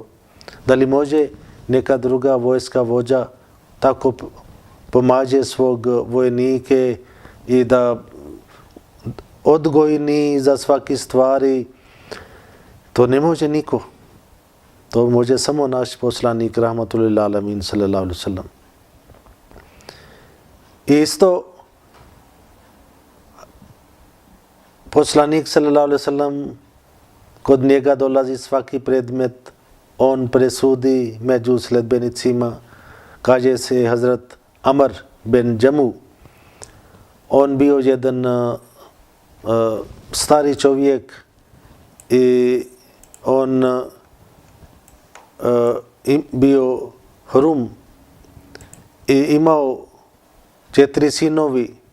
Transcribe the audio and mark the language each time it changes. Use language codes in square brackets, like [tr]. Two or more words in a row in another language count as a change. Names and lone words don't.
[bs] Da li može neka druga vojska vođa tako pomaže svog vojnike i da odgojni za svaki stvari? To ne može niko. To može samo naš poslanik [ar] رحمة الله العالمين صلى الله عليه وسلم. [bs] Isto poslanik [ar] صلى الله عليه وسلم, [bs] kod njega dolazi svaki predmet, on presudi među sledbenicima. Kaže se Hazrat Amr bin Jamu, on bio jedan stari čovjek i on bio hrum i imao 4 sinovi.